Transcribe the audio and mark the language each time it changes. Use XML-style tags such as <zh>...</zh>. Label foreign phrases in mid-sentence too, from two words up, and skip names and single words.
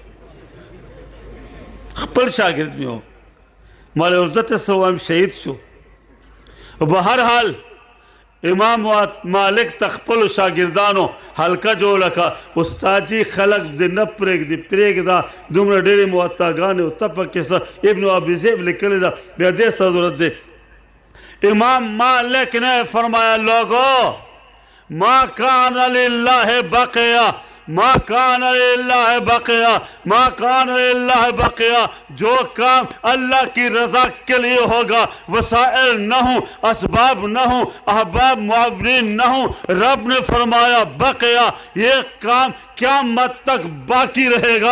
<ps>خپل شاګرد مې و ما له ورته څه ووایم شهید شو. بهرحال امام مالک تخپل شاگردانو حلقه جوړه کړه استاد جي خلق دې نه پرېږدي پرېږده دومره ډېرې موطاګانې او ته پکې څه ابن ابي ذئب لیکلې ده بیا دې څه ضرورت دی.</ps> <ur>امام مالک نے فرمایا لوگو</ur> <ar>ما کان للہ بقیہ ما کان للہ بقیہ ما کان للہ بقیہ</ar> <ur>جو کام اللہ کی رضا کے لیے ہوگا وسائل نہ ہوں اسباب نہ ہوں احباب معاونین نہ ہوں رب نے فرمایا بقیہ یہ کام قیامت تک باقی رہے گا.</ur>